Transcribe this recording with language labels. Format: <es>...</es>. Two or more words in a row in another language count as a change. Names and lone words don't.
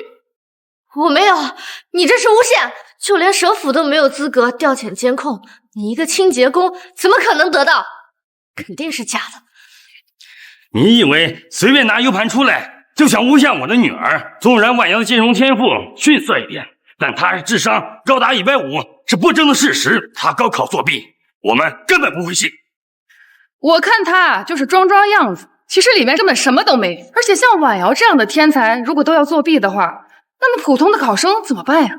<zh>我沒有，你這是誣陷，就連省府都沒有資格調遣監控，你一個清潔工怎麼可能得到？肯定是假的。你以為隨便拿 U 盤出來就想誣陷我的女兒？縱然婉瑤的金融天賦遜色一點，但她是智商高達150，是不爭的事實。她高考作弊，我們根本不會信。我看她就是裝裝樣子，其實裡面根本什麼都沒。而且像婉瑤這樣的天才，如果都要作弊的話，那麼普通的考生怎麼辦呀？</zh>